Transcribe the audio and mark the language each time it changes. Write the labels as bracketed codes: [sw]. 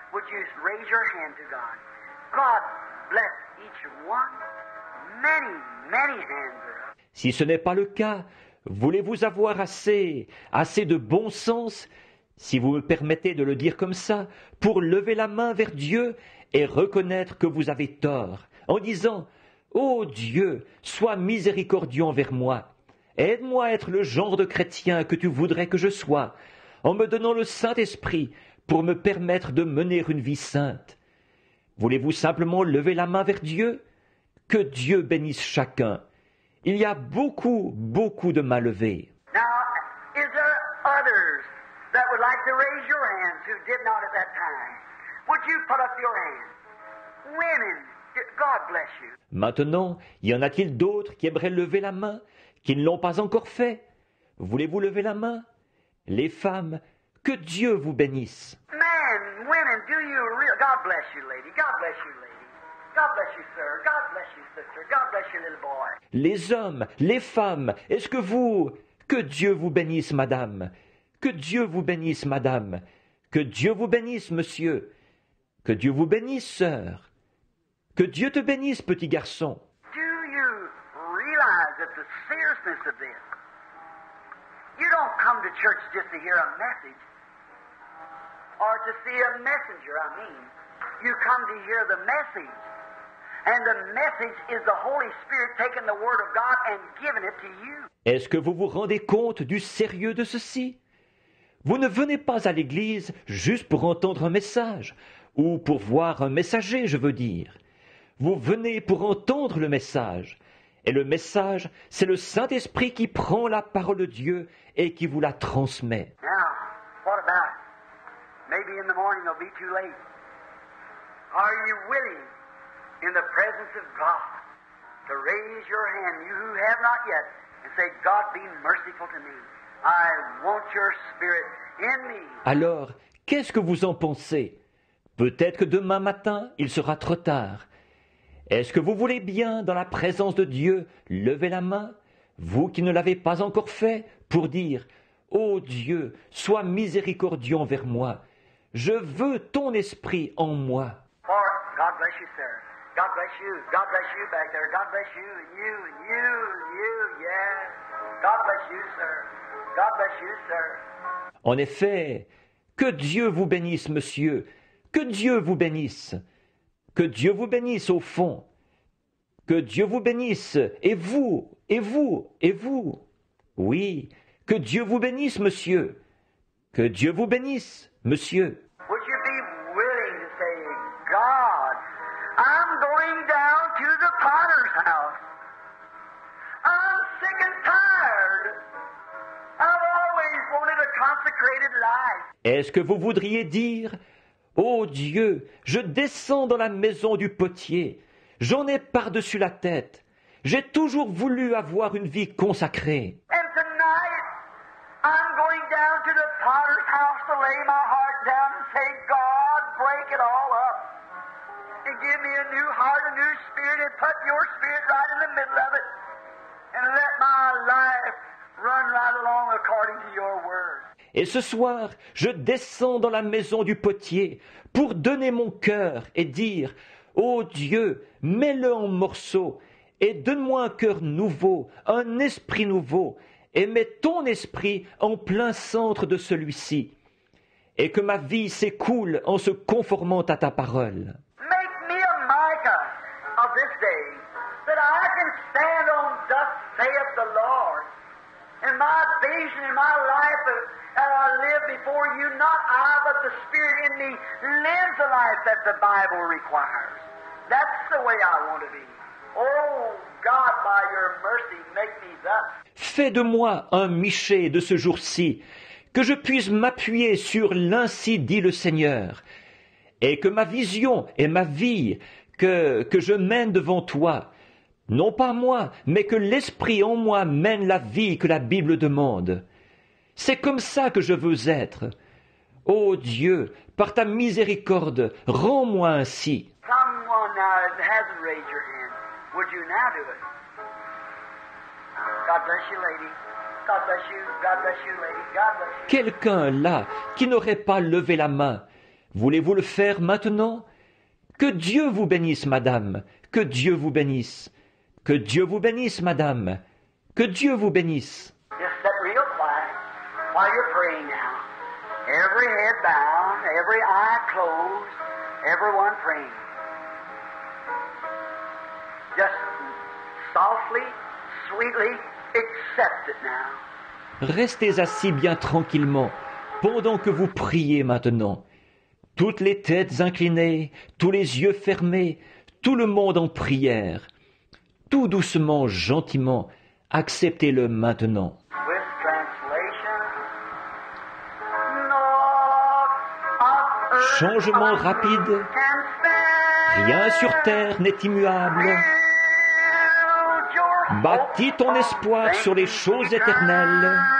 [en] Would you raise your hand to God? God bless each one. Many, many hands are up. [fr] Si ce n'est pas le cas, voulez-vous avoir assez de bon sens, si vous me permettez de le dire comme ça, pour lever la main vers Dieu et reconnaître que vous avez tort, en disant « Ô Dieu, sois miséricordieux envers moi, aide-moi à être le genre de chrétien que tu voudrais que je sois, en me donnant le Saint-Esprit pour me permettre de mener une vie sainte. » Voulez-vous simplement lever la main vers Dieu? Que Dieu bénisse chacun. Il y a beaucoup, beaucoup de mains levées. [en] Now, is there others that would like to raise your hands who did not at that time? Would you put up your hands? Women, God bless you. [fr] Maintenant, y en a-t-il d'autres qui aimeraient lever la main, qui ne l'ont pas encore fait? Voulez-vous lever la main? Les femmes, que Dieu vous bénisse. [en] Men, women, do you real? God bless you, lady. God bless you, lady. God bless you, sir. God bless you, sister. God bless you, little boy. [fr] Les hommes, les femmes, est-ce que vous... Que Dieu vous bénisse, madame. Que Dieu vous bénisse, madame. Que Dieu vous bénisse, monsieur. Que Dieu vous bénisse, sœur. Que Dieu te bénisse, petit garçon. [en] Do you realize that the seriousness of this? You don't come to church just to hear a message or to see a messenger, I mean. You come to hear the message. And the message is the Holy Spirit taking the Word of God and giving it to you. [fr] Est-ce que vous vous rendez compte du sérieux de ceci? Vous ne venez pas à l'église juste pour entendre un message, ou pour voir un messager, je veux dire. Vous venez pour entendre le message. Et le message, c'est le Saint-Esprit qui prend la parole de Dieu et qui vous la transmet. [en] Now, what about it? Maybe in the morning it'll be too late. Are you willing, in the presence of God, to raise your hand, you who have not yet, and say, God, be merciful to me. I want your spirit in me. [fr] Alors, qu'est-ce que vous en pensez? Peut-être que demain matin, il sera trop tard. Est-ce que vous voulez bien, dans la présence de Dieu, lever la main, vous qui ne l'avez pas encore fait, pour dire « Ô Dieu, sois miséricordieux envers moi. Je veux ton esprit en moi. » [en] For God bless you, sir. God bless you. God bless you back there. God bless you and you and you and you. Yes. God bless you, sir. God bless you, sir. [fr] En effet, que Dieu vous bénisse, monsieur. Que Dieu vous bénisse. Que Dieu vous bénisse au fond. Que Dieu vous bénisse. Et vous, et vous, et vous. Oui, que Dieu vous bénisse, monsieur. Que Dieu vous bénisse, monsieur. [en] Would you be willing to say, God, I'm going down to the potter's house. I'm sick and tired. I've always wanted a consecrated life. [fr] Est-ce que vous voudriez dire « Ô Dieu, je descends dans la maison du potier. J'en ai par-dessus la tête. J'ai toujours voulu avoir une vie consacrée. [en] And tonight, I'm going down to the potter's house to lay my heart down and say, God, break it all up. And give me a new heart, a new spirit, and put your spirit right in the middle of it. And let my life run right along according to your word. [fr] Et ce soir, je descends dans la maison du potier pour donner mon cœur et dire « Ô Dieu, mets-le en morceaux et donne-moi un cœur nouveau, un esprit nouveau, et mets ton esprit en plein centre de celui-ci, et que ma vie s'écoule en se conformant à ta parole. » [en] Make me a Micah of this day, that I can stand on thus saith the Lord. In my vision, in my life, that I live before you, not I, but the Spirit in me lives the life that the Bible requires. That's the way I want to be. Oh, God, by your mercy, make me thus. [fr] Fais de moi un Michée de ce jour-ci, que je puisse m'appuyer sur l'ainsi dit le Seigneur, et que ma vision et ma vie, que je mène devant toi, non pas moi, mais que l'Esprit en moi mène la vie que la Bible demande. C'est comme ça que je veux être. Ô Dieu, par ta miséricorde, rends-moi ainsi. [en] Someone now that hasn't raised your hand, would you now do it? God bless you, lady. God bless you. God bless you, lady. God bless you. [fr] Quelqu'un là qui n'aurait pas levé la main, voulez-vous le faire maintenant? Que Dieu vous bénisse, madame. Que Dieu vous bénisse. Que Dieu vous bénisse, madame. Que Dieu vous bénisse. [en] Just sit real quiet while you're praying now. Every head bowed, every eye closed, everyone praying. Just softly, sweetly accept it now. [fr] Restez assis bien tranquillement pendant que vous priez maintenant. Toutes les têtes inclinées, tous les yeux fermés, tout le monde en prière. Tout doucement, gentiment, acceptez-le maintenant. [en] With translation, Lord of earth, [fr] Changement rapide. [en] can stand. [fr] Rien sur terre n'est immuable. [en] Build your [fr] Bâtis ton espoir sur les choses éternelles.